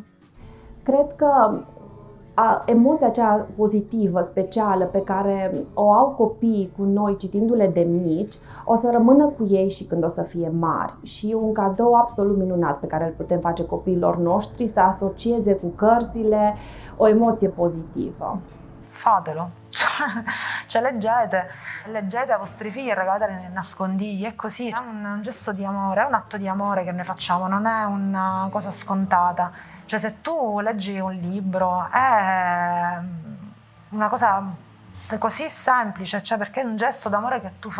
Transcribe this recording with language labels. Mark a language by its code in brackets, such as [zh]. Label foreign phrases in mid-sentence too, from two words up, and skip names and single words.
[ro] Cred că emoția aceea pozitivă, specială, pe care o au copiii cu noi citindu-le de mici, o să rămână cu ei și când o să fie mari. Și un cadou absolut minunat pe care îl putem face copiilor noștri, să asocieze cu cărțile o emoție pozitivă. [it] Fatelo, cioè leggete ai vostri figli e regalateli nei nascondigli, è così, è un gesto di amore, è un atto di amore che noi facciamo, non è una cosa scontata. Cioè se tu leggi un libro è una cosa così semplice, cioè perché è un gesto d'amore che tu